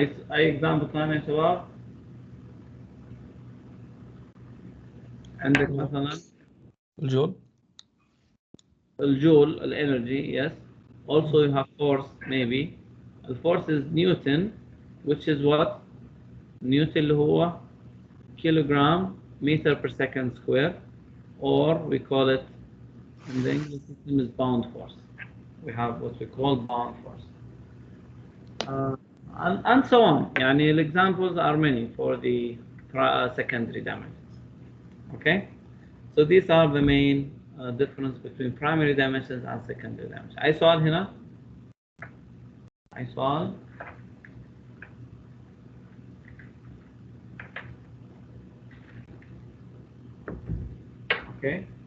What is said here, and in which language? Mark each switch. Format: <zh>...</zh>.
<ar>أي example ثاني يا شباب؟ عندك مثلا الجول. الجول الانرجي. Yes.</ar> <en>Also you have force maybe. The force is Newton, which is what? Newton اللي هو kilogram meter per second square, or we call it in the English system is bound force. We have what we call bound force. And so on. يعني the examples are many for the secondary dimensions. Okay? So these are the main difference between primary dimensions and secondary dimensions.</en> <ar>أي سؤال هنا؟ أي سؤال؟ Okay.</ar>